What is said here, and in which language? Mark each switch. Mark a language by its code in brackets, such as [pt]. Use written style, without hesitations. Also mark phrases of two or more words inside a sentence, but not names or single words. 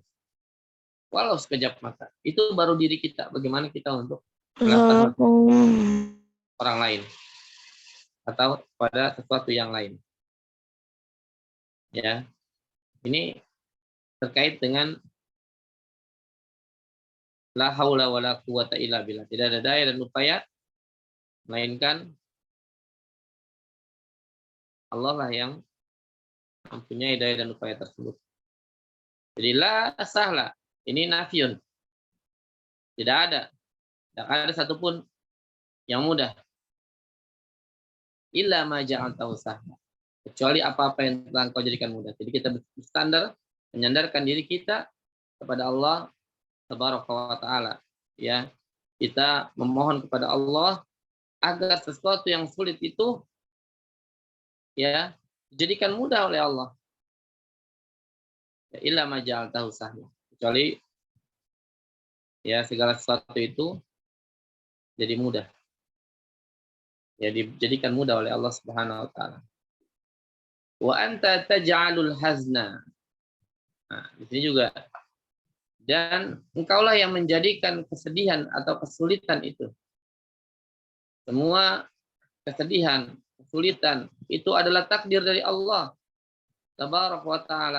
[id] Walau sekejap mata, itu baru diri kita. Bagaimana kita untuk melakukan orang lain atau pada sesuatu yang lain, ya. Ini terkait dengan [ar] لا حول ولا قوة إلا بالله. [id] Tidak ada daya dan upaya melainkan Allah lah yang mempunyai daya dan upaya tersebut. Jadi [ar] لا سهل, [id] ini nafyun. Tidak ada satupun yang mudah. [ar] إلا ما جعلته سهلا. [id] Kecuali apa-apa yang telah Engkau jadikan mudah. Jadi kita bersandar, menyandarkan diri kita kepada Allah [ar] تبارك وتعالى. [id] Ya, kita memohon kepada Allah agar sesuatu yang sulit itu ya dijadikan mudah oleh Allah. Ya, [ar] إلا ما جعلته سهلا. [id] Kecuali ya segala sesuatu itu jadi mudah. Ya, dijadikan mudah oleh Allah [ar] سبحانه وتعالى. وأنت تجعل الحزن. [id] Nah, di sini juga. Dan engkaulah yang menjadikan kesedihan atau kesulitan itu. Semua kesedihan, kesulitan itu adalah takdir dari Allah [ar] تبارك وتعالى.